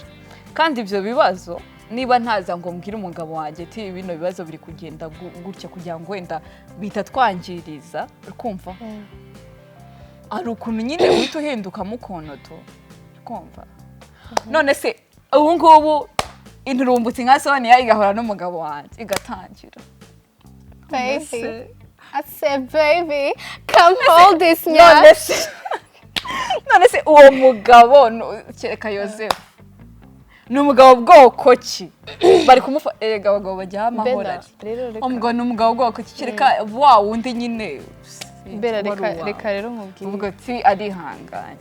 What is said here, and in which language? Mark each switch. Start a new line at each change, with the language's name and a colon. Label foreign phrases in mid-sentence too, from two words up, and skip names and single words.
Kinyarwanda: Kandi ibyo bibazo niba ntaza ngo mbwire umugabo wanjye ati bino bibazo biri kugenda gutya kugira ngo wenda bita twangiriza kumva. Ari ukuntu nyine uhita uhinduka mukonoto kumva. None se ubu ngubu inturumbutse nka Sonia igahora n'umugabo wanjye igatangira.
English: Baby. I said baby, come hold this nyash.
Kinyarwanda: None se uwo mugabo kereka Joseph. Ni umugabo bwoko ki? Bari kumufa erega abagabo bajya amahora. Umugabo ni umugabo bwoko ki kereka wa wundi nyine. Bera reka rero nkubwire. Uvuga ati arihanganye.